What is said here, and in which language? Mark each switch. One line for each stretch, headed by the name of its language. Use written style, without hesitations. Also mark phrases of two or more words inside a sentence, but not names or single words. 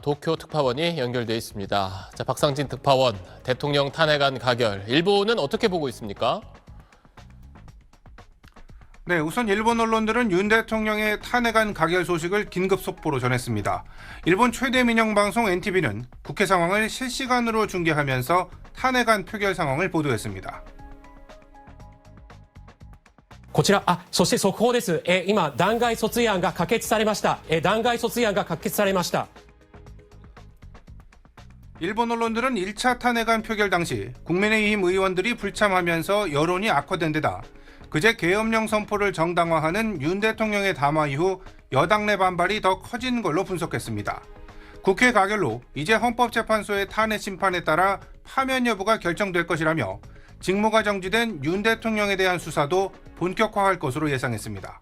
Korean: 도쿄 특파원이 연결돼 있습니다. 자, 박상진 특파원, 대통령 탄핵안 가결, 일본은 어떻게 보고 있습니까? 네, 우선 일본 언론들은 윤 대통령의 탄핵안 가결 소식을 긴급 속보로 전했습니다. 일본 최대 민영 방송 NTV는 국회 상황을 실시간으로 중계하면서 탄핵안 표결 상황을 보도했습니다.
Japanese: こちら、そして速報です。今、弾劾訴追案が可決されました。弾劾訴追案が可決されました。
Korean: 일본 언론들은 1차 탄핵안 표결 당시 국민의힘 의원들이 불참하면서 여론이 악화된 데다 그제 계엄령 선포를 정당화하는 윤 대통령의 담화 이후 여당 내 반발이 더 커진 걸로 분석했습니다. 국회 가결로 이제 헌법재판소의 탄핵 심판에 따라 파면 여부가 결정될 것이라며 직무가 정지된 윤 대통령에 대한 수사도 본격화할 것으로 예상했습니다.